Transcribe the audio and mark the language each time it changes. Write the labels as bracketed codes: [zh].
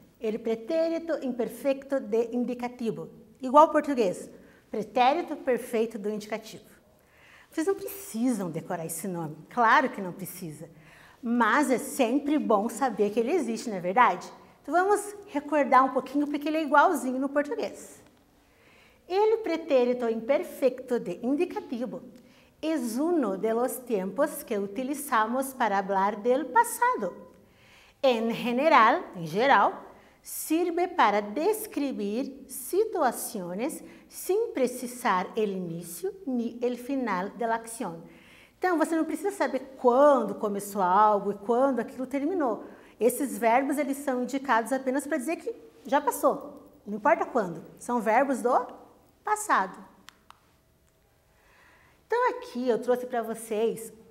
[pt] Ele pretérito imperfeito de indicativo, igual ao português, pretérito perfeito do indicativo. Vocês não precisam decorar esse nome, claro que não precisa, mas é sempre bom saber que ele existe, não é verdade? Então vamos recordar um pouquinho porque ele é igualzinho no português. [es] El pretérito imperfecto de indicativo es uno de los tiempos que utilizamos para hablar del pasado. En geral, sirve para describir situaciones sin precisar el inicio ni el final de la acción. [pt] Então, você não precisa saber quando começou algo e quando aquilo terminou. Esses verbos, eles são indicados apenas para dizer que já passou, não importa quando. São verbos do passado. Então, aqui eu trouxe para vocês